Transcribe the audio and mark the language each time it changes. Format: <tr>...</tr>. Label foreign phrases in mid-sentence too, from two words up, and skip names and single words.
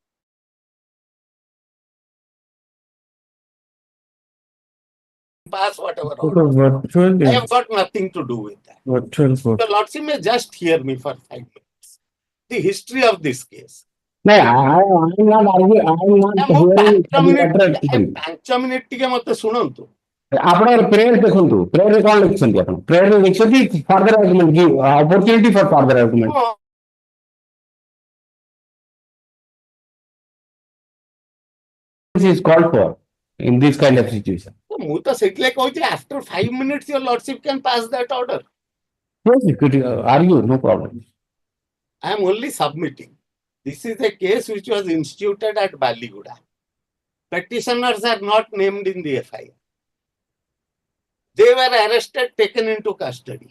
<en>Pass whatever order. I have got nothing to do with that. The lordship may just hear me for 5 minutes. The history of this case. No, I'm not arguing. I'm not hearing.</en> <or>5 minutes ଟିକେ ମତେ ଶୁଣନ୍ତୁ. ଆପଣଙ୍କର ପ୍ରେୟର ଦେଖନ୍ତୁ ପ୍ରେୟରରେ କଣ ଲେଖିଛନ୍ତି ଆପଣ ପ୍ରେୟରରେ ଲେଖିଛନ୍ତି</or> <en>further argument କି opportunity for further argument is called for in this kind of situation.</en> <or>ମୁଁ ତ ସେଥିଲାଗି କହୁଛି</or> <en>after 5 minutes your lordship can pass that order. Yes, you could argue, no problem. I am only submitting. This is a case which was instituted at Ballyguda. Petitioners are not named in the FIR. They were arrested, taken into custody.</en>